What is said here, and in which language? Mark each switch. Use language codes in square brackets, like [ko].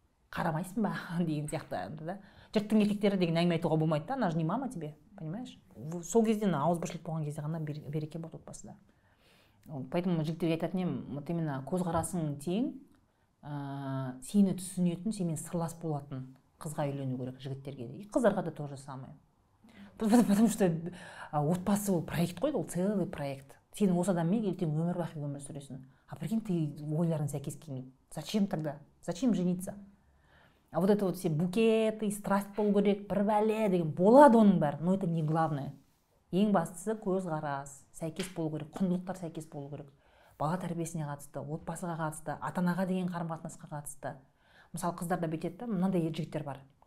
[kk] Қарамайсың ба деген сияқты, да. Жұрттың еркектері деген әңгіме айтуға болмайды да, [ru] она же не мама тебе, понимаешь? [kk] Сол кезде ауызбіршілік болған кезде ғана береке болады отбасыда. Поэтому жігіттерге айтатын едім, вот именно көзқарасың тең, сені түсінетін, сенімен сырлас болатын қызға үйлену керек жігіттерге де. И қыздарға да [ru] то же самое. [kk] Потому что отбасы ол проект қой, ол целый проект. Сен осы адаммен ертең өмір бақи өмір сүресің. [ru] А прикинь, [kk] ты ойларың сәйкес келмейді. [ru] Зачем тогда? Зачем жениться? А вот это вот все букеты, страсть [kk] болу керек, бір бәле деген болады оның бәрі, [ru] но это не главное. [kk] Ең бастысы көзқарас, сәйкес болу керек, құндылықтар сәйкес болу керек. Бала тәрбиесіне қатысты, отбасыға қатысты, ата-анаға деген қарым-қатынасқа қатысты. Мысалы, қыздарда бүйтеді, мынандай жігіттер бар.